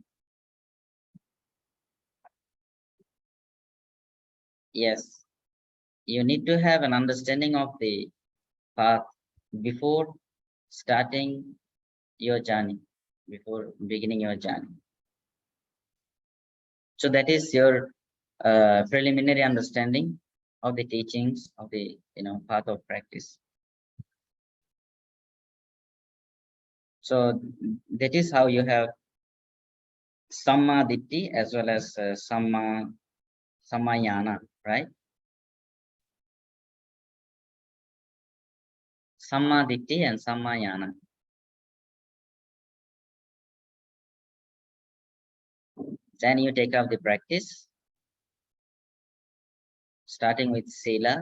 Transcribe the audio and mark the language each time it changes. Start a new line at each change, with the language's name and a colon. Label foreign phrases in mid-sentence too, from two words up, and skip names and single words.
English: Yes, you need to have an understanding of the path before starting your journey, before beginning your journey. So that is your preliminary understanding of the teachings of the path of practice. So that is how you have
Pali: samma ditti
English: as well as sammayana, right?
Pali: Samma ditti and sammayana.
English: Then you take up the practice, starting with sila.